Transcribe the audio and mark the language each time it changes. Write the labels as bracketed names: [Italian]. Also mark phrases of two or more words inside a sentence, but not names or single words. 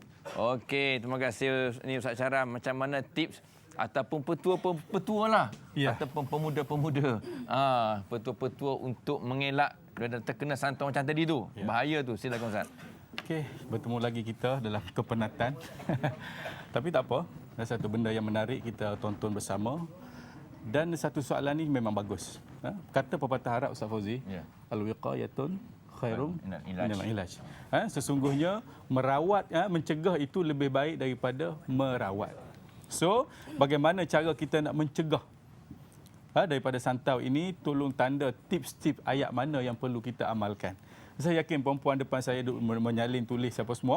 [Malay] Okey, terima kasih ni Ustaz Syahran. Macam mana tips ataupun petua lah, ataupun pemuda-pemuda, petua-petua untuk mengelak daripada terkena santau macam tadi tu. Bahaya tu. Silakan Ustaz. Okey, bertemu lagi kita dalam kepenatan. Tapi tak apa, ada satu benda yang menarik kita tonton bersama. Dan satu soalan ni memang bagus. Kata pepatah Arab Ustaz Fauzi, [Arabic] الوقاية خير من العلاج. [Malay] Sesungguhnya merawat, mencegah itu lebih baik daripada merawat. So, bagaimana cara kita nak mencegah daripada santau ini? Tolong tanda tips-tips ayat mana yang perlu kita amalkan. Saya yakin perempuan depan saya menyalin tulis apa semua.